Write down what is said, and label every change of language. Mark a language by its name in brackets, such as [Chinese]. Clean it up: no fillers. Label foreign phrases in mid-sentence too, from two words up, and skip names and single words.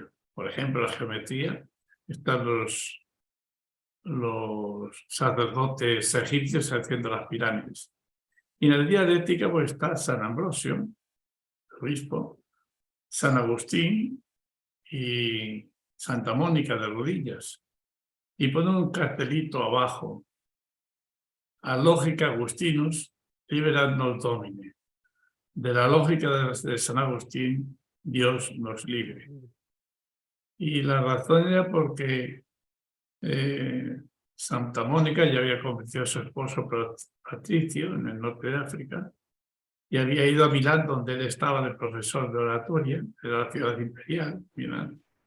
[Spanish] Por ejemplo, la geometría, están los sacerdotes egipcios haciendo las pirámides. Y en la dialéctica pues está San Ambrosio, el obispo, San Agustín y Santa Mónica de rodillas. Y ponen un cartelito abajo: [Latin] a lógica Agustinus, liberad nos domine. [Spanish] De la lógica de San Agustín, Dios nos libre. Y la razón era porque Santa Mónica ya había convencido a su esposo Patricio en el norte de África y había ido a Milán, donde él estaba de profesor de oratoria, de la ciudad imperial, Milán.